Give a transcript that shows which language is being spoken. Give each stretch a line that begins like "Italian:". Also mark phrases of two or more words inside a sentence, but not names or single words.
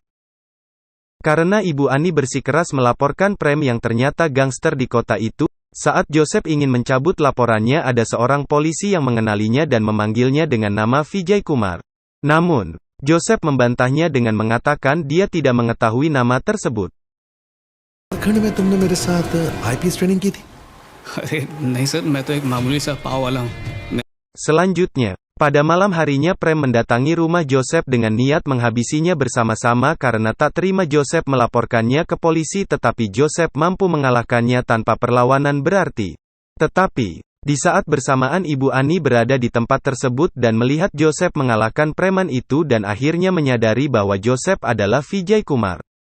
Indonesian: Karena Ibu Ani bersikeras melaporkan Prem yang ternyata gangster di kota itu, saat Joseph ingin mencabut laporannya ada seorang polisi yang mengenalinya dan memanggilnya dengan nama Vijay Kumar. Namun, Joseph membantahnya dengan mengatakan dia tidak mengetahui nama tersebut.
Hindi: खंड में तुमने मेरे साथ
English: IPS training
Hindi: की थी? अरे नहीं सर, मैं तो एक मामूली सा पाव वाला हूँ.
Indonesian: Selanjutnya, pada malam harinya Prem mendatangi rumah Joseph dengan niat menghabisinya bersama-sama karena tak terima Joseph melaporkannya ke polisi tetapi Joseph mampu mengalahkannya tanpa perlawanan berarti. Tetapi, di saat bersamaan Ibu Ani berada di tempat tersebut dan melihat Joseph mengalahkan preman itu dan akhirnya menyadari bahwa Joseph adalah Vijay Kumar.